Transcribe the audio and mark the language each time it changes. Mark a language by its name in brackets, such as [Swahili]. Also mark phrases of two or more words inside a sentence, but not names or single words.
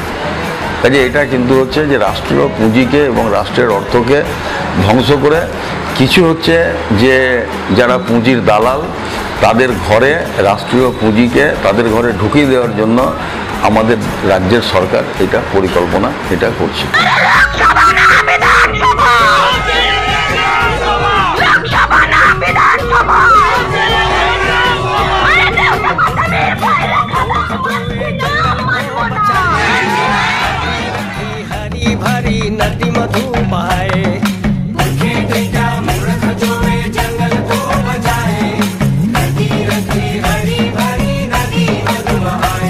[Bangla] কাজে এটা কিন্তু হচ্ছে যে রাষ্ট্রীয় পুঁজিকে এবং রাষ্ট্রের অর্থকে ধ্বংস করে কিছু হচ্ছে যে যারা পুঁজির দালাল তাদের ঘরে রাষ্ট্রীয় পুঁজিকে তাদের ঘরে ঢুকিয়ে দেওয়ার জন্য আমাদের রাজ্যের সরকার এটা পরিকল্পনা এটা করছে। [Hindi] हरी भरी नदी मधु बहाए, जंगल को बजाए, नदी रखी हरी भरी नदी मधु बहाए।